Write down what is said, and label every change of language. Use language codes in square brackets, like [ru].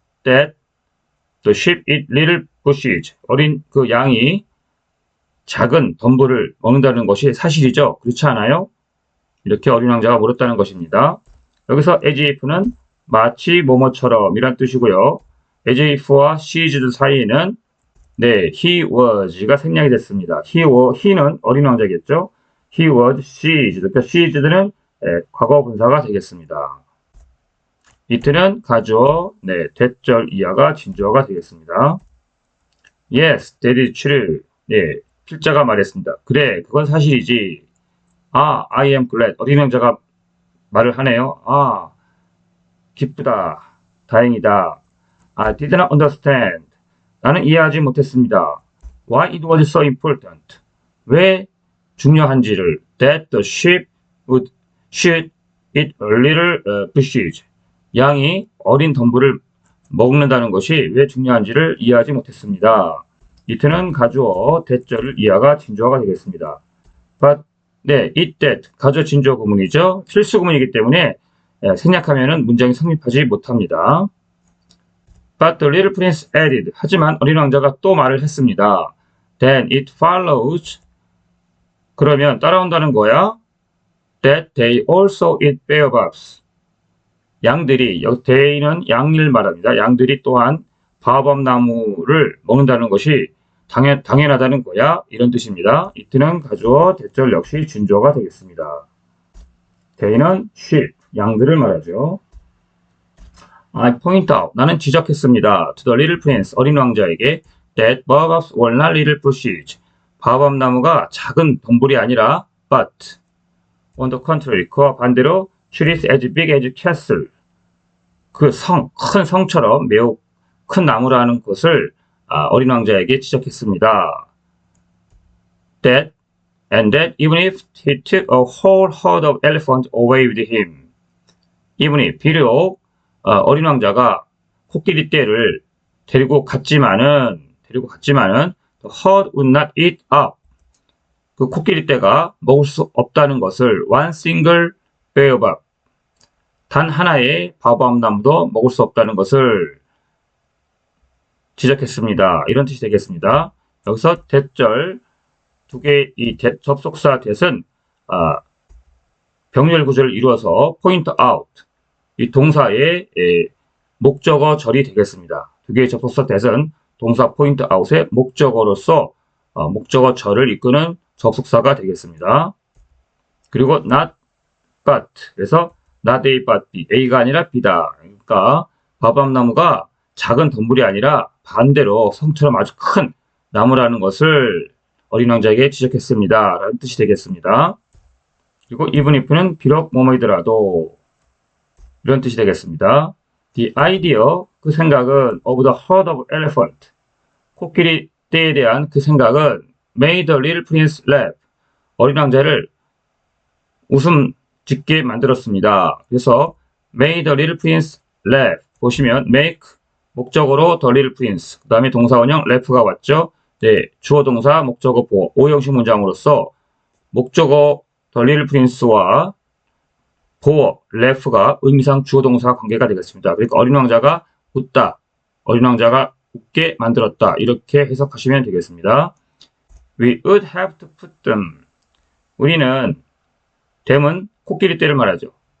[en] That the sheep eat little bushes. [ko] 어린 그 양이 작은 덤불을 먹는다는 것이 사실이죠. 그렇지 않아요? 이렇게 어린 왕자가 물었다는 것입니다. 여기서 as if는 마치 뭐뭐처럼 이란 뜻이고요. as if와 seized 사이에는 네, he was가 생략이 됐습니다. [en] he는 [ko] 어린 왕자겠죠. [en] he was seized. [ko] 그러니까 seized는 과거 분사가 되겠습니다. it는 가주어, 네, 대절 이하가 진주어가 되겠습니다. [en] Yes, that is true. [ko] 네, 필자가 말했습니다. 그래, 그건 사실이지. 아, [en] I am glad. [ko] 어린 왕자가 말을 하네요. 아, 기쁘다. 다행이다. [en] I did not understand. [ko] 나는 이해하지 못했습니다. [en] Why it was so important. [ko] 왜 중요한지를. [en] That the sheep should eat a little bushes. [ko] 양이 어린 덤불을 먹는다는 것이 왜 중요한지를 이해하지 못했습니다. it는 가주어, 대절을 이하가 진주어가 되겠습니다. But 네, it that 가주어 진주어 구문이죠. 필수 구문이기 때문에 생략하면은 문장이 성립하지 못합니다. [en] But the little prince added. [ko] 하지만 어린 왕자가 또 말을 했습니다. [en] Then it follows. [ko] 그러면 따라온다는 거야. [en] That they also eat baobabs. [ko] 양들이, they는 양을 말합니다. 양들이 또한 바오밥 나무를 먹는다는 것이 당연하다는 거야. 이런 뜻입니다. it는 가주어, 대절 역시 준주어가 되겠습니다. they는 sheep, 양들을 말하죠. [en] I point out, [ko] 나는 지적했습니다. [en] To the little prince, [ko] 어린 왕자에게 [en] that baobabs were not little bushes. [ko] 바오밥 나무가 작은 덤불이 아니라 [en] but on the contrary, [ko] 그와 반대로 [en] trees as big as castle. [ko] 그 큰 성처럼 매우 큰 나무라는 것을 어린 왕자에게 지적했습니다. [en] And that even if he took a whole herd of elephants away with him. even if [ko] 비록 어린 왕자가 코끼리 떼를 데리고 갔지만은 [en] the herd would not eat up. [ko] 그 코끼리 떼가 먹을 수 없다는 것을 [en] one single baobab, [ko] 단 하나의 바오밥 나무도 먹을 수 없다는 것을 지적했습니다. 이런 뜻이 되겠습니다. 여기서 대절 두 개의 이 접속사 that은 병렬 구조를 이루어서 point out, 이 동사의 목적어 절이 되겠습니다. 두 개의 접속사 that은 동사 point out의 목적어로서 목적어 절을 이끄는 접속사가 되겠습니다. 그리고 not but, 그래서 not A but B, A가 아니라 B다. 그러니까 바밤나무가 작은 덤불이 아니라 반대로 성처럼 아주 큰 나무라는 것을 어린 왕자에게 지적했습니다. 라는 뜻이 되겠습니다. 그리고 even if는 비록 뭐뭐이더라도, 이런 뜻이 되겠습니다. [en] The idea, [ko] 그 생각은 [en] of the herd of elephant, [ko] 코끼리 떼에 대한 그 생각은 [en] made the little prince laugh, [ko] 어린 왕자를 웃음 짓게 만들었습니다. 그래서 made the little prince laugh, 보시면 make 목적어로 the little prince, 그 다음에 동사원형 laugh가 왔죠. 네, 주어 동사 목적어 보어 5형식 문장으로서 목적어 the little prince와 보어 laugh가 의미상 주어 동사 관계가 되겠습니다. 그러니까 어린 왕자가 웃다, 어린 왕자가 웃게 만들었다, 이렇게 해석하시면 되겠습니다. [en] We would have to put them, 우리는 them은 [ko] 코끼리 떼를 말하죠.